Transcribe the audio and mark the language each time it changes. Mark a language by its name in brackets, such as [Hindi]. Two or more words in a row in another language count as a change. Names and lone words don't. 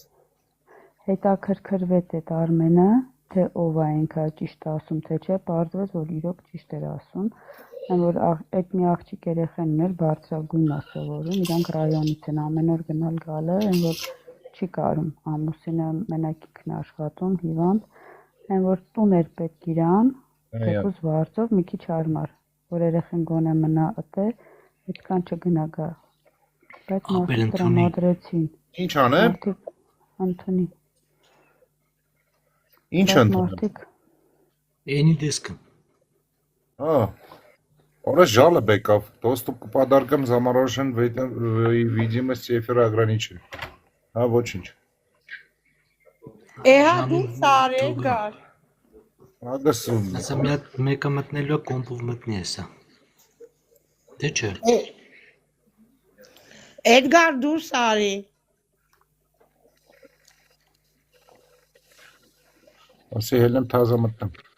[Armenian] Հետաքրքրվեց այդ Արմենը, թե ով է ինքը ճիշտ ասում, թե չէ, պարզվեց, որ իրոք ճիշտ էր ասում։ Այն որ այդ մի աղջիկ երեխան ուներ բարձրագույն է սովորում, իրանք ռայոնից են ամեն օր գնալ գալը, այն որ չի կարում, ամուսինը մենակ ինքն է աշխատում, հիվանդ, այն որ տուն էր պետք իրան, թեկուզ վարձով մի քիչ հարմար, որ երեխան գոնե մնա ըտե, այդքան չգնա գա։ Բայց մարդիկ տրամադրեցին։ Ինչ անեմ։ Անթոնի։ Ինչ ընդունում։ Էնի դեսկը։ Հա։ Ora жалоба եկավ, [Russian] доступ к подаркам заморожен видимость эфира ограничен։ [Armenian] Հա, ոչինչ։ Էհա դու սարե գար։ Ագասում։ Ասա մի հատ մեկը մտնելու է կոմպով մտնի էսա։ Դե չէ։ Էդգար դու սարե։ Ասի հելեմ թազա մտնեմ։